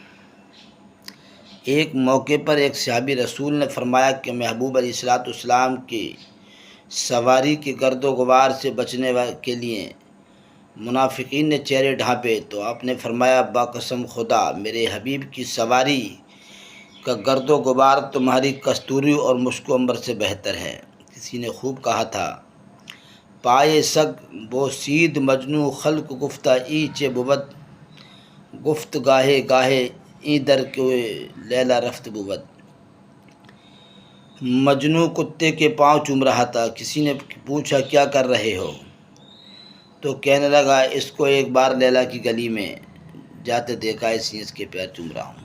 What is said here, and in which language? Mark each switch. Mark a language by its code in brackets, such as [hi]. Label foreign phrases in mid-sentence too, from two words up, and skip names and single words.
[ur] ایک موقع پر ایک صحابی رسول نے فرمایا کہ محبوب علیہ الصلوۃ والسلام کی سواری کے گرد و غبار سے بچنے کے لیے منافقین نے چہرے ڈھانپے، تو آپ نے فرمایا با قسم خدا میرے حبیب کی سواری کا گرد و غبار تمہاری کستوری اور مشک و عنبر سے بہتر ہے۔ [fa] کسی نے خوب کہا تھا، پائے سگ بوسید مجنو خلق گفتہ ای چے بود، گفت گاہے گاہے ای در کے لیلا رفت بود۔ [ur] مجنو کتے کے پاؤں چوم رہا تھا، کسی نے پوچھا کیا کر رہے ہو؟ تو کہنے لگا اس کو ایک بار لیلا کی گلی میں جاتے دیکھا، اس لیے اس کے پیر چوم رہا ہوں۔